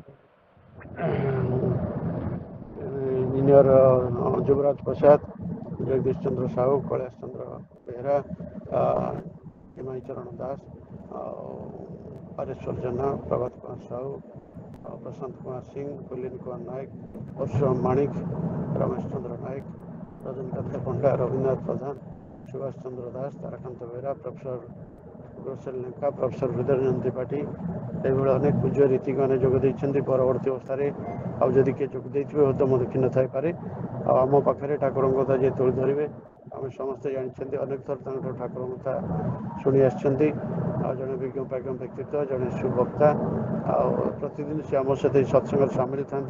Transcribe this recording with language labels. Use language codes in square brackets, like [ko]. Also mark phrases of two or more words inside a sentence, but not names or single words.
[or] ଇଞ୍ଜିନିୟର ଯୁବରାଜ ପ୍ରସାଦ ଜଗଦୀଶ ଚନ୍ଦ୍ର ସାହୁ କୈଳାସ ଚନ୍ଦ୍ର ବେହେରା ହିମାଚଳ ଚରଣ ଦାସ ଆଉ ପାରେଶ୍ୱର ଜେନା ପ୍ରଭାତ କୁମାର ସାହୁ ଆଉ ପ୍ରଶାନ୍ତ କୁମାର ସିଂ କୁଲିନ କୁମାର ନାୟକ ପରଶୁରାମ ମାଣିକ ରମେଶ ଚନ୍ଦ୍ର ନାୟକ ରଜନୀକାନ୍ତ ପଣ୍ଡା ରବୀନ୍ଦ୍ରନାଥ ପ୍ରଧାନ ସୁଭାଷ ଚନ୍ଦ୍ର ଦାସ ତାରାକାନ୍ତ ବେହେରା ପ୍ରଫେସର प्रोफेसर लेखा प्रोफेसर हृदयरंजन त्रिपाठी ଏଭଳି ଅନେକ ପୂଜ୍ୟ ରୀତିକମାନେ ଯୋଗ ଦେଇଛନ୍ତି। ପରବର୍ତ୍ତୀ ଅବସ୍ଥାରେ ଆଉ ଯଦି କିଏ ଯୋଗ ଦେଇଥିବେ ହୁଏତ ମୁଁ ଦେଖି ନଥାଇପାରେ। ଆଉ ଆମ ପାଖରେ ଠାକୁରଙ୍କ କଥା ଯିଏ ତୋଳି ଧରିବେ ଆମେ ସମସ୍ତେ ଜାଣିଛନ୍ତି ଅନେକ ଥର ତାଙ୍କଠାରୁ ଠାକୁରଙ୍କ କଥା ଶୁଣି ଆସିଛନ୍ତି। ଆଉ ଜଣେ ବିଜ୍ଞ ବ୍ୟକ୍ତିତ୍ୱ, ଜଣେ ସୁବକ୍ତା, ଆଉ ପ୍ରତିଦିନ ସେ ଆମ ସହିତ ସତ୍ସଙ୍ଗରେ ସାମିଲ ଥାନ୍ତି।